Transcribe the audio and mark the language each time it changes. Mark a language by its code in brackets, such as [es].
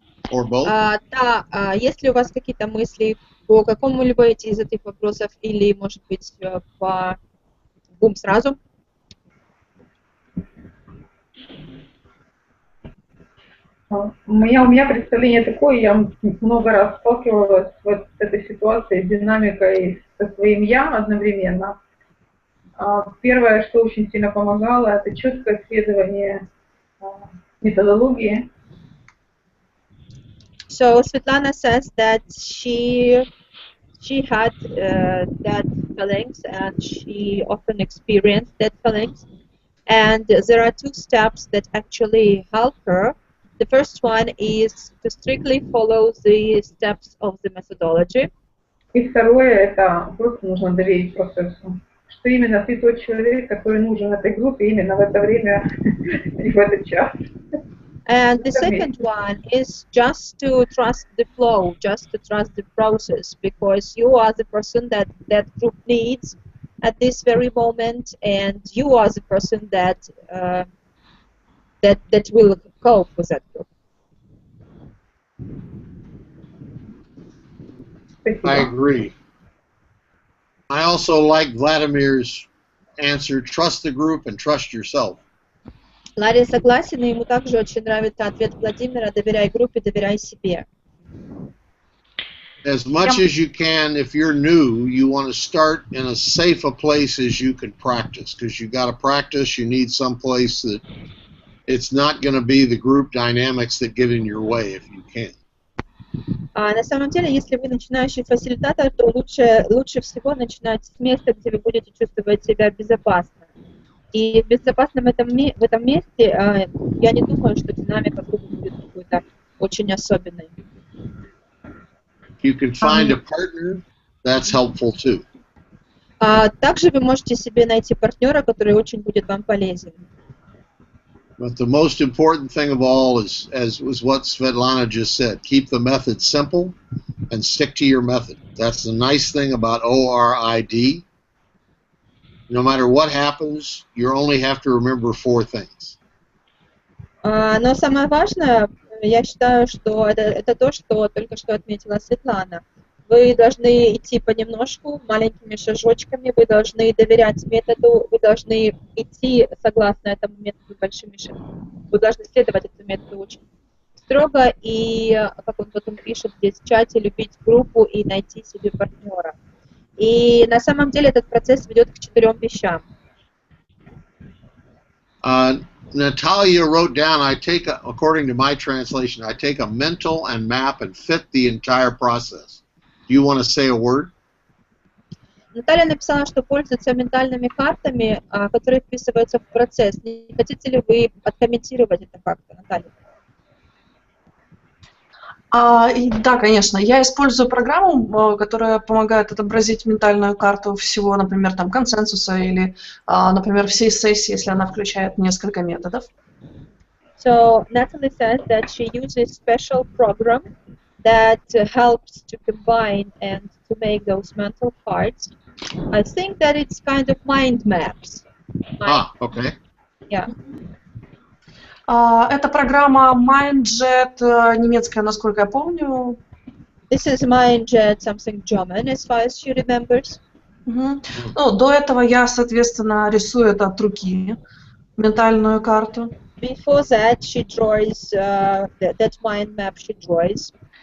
[en] Or both? [ru] Да, есть ли у вас какие-то мысли по какому-либо из этих вопросов, или, может быть, по двум сразу? У меня представление такое, я много раз сталкивалась вот с этой ситуацией, с динамикой со своим «я» одновременно. Первое, что очень сильно помогало, это четкое следование методологии. [en] So Svetlana says that she had that feelings and she often experienced that feelings. And there are two steps that actually help her. The first one is to strictly follow the steps of the methodology. [ru] И второе, это просто нужно доверить процессу. Что именно ты тот человек, который нужен этой группе именно в это время и в этот час. [en] And the second one is just to trust the flow, just to trust the process, because you are the person that group needs at this very moment, and you are the person that that will cope with that group. I agree. I also like Vladimir's answer, trust the group and trust yourself. [ru] Ларри согласен, и ему также очень нравится ответ Владимира: доверяй группе, доверяй себе. [en] As much as you can, if you're new, you want to start in as safe a place as you can practice, because you got to practice. You need some place that it's not going to be the group dynamics that get in your way if you can. [ru] На самом деле, если вы начинающий фасилитатор, то лучше всего начинать с места, где вы будете чувствовать себя безопасно. И в безопасном в этом месте я не думаю, что динамика группы будет какой-то очень особенной. [en] You can find a partner, that's helpful too. [ru] Также вы можете себе найти партнера, который очень будет вам полезен. [en] But the most important thing of all is, as was what Svetlana just said, keep the method simple and stick to your method. That's the nice thing about ORID. No matter what happens, you only have to remember 4 things. [ru] Но самое важное, я считаю, что это то, что только что отметила Светлана. Вы должны идти понемножку, маленькими шажочками, вы должны доверять методу, вы должны идти согласно этому методу большими шагами. Вы должны следовать этому методу очень строго и, как он потом пишет здесь в чате, любить группу и найти себе партнера. И на самом деле этот процесс ведет к 4 вещам. [en] Natalia wrote down, according to my translation, I take a mental and map and fit the entire process. Do you want to say a word? [ru] Наталья написала, что пользуется ментальными картами, которые вписываются в процесс. Не хотите ли вы откомментировать это как-то, Наталья? Да, конечно. Я использую программу, которая помогает отобразить ментальную карту всего, например, там, консенсуса или, например, всей сессии, если она включает несколько методов. [en] So Natalie says that she uses special program that helps to combine and to make those mental cards. I think that it's kind of mind maps. Okay. Yeah. [ru] Это программа MindJet, немецкая, насколько я помню. [en] This is MindJet, something German, as far as she remembers. [ru] Ну, до этого я, соответственно, рисую это от руки, ментальную карту. [en] Before that, she draws that mind map she draws.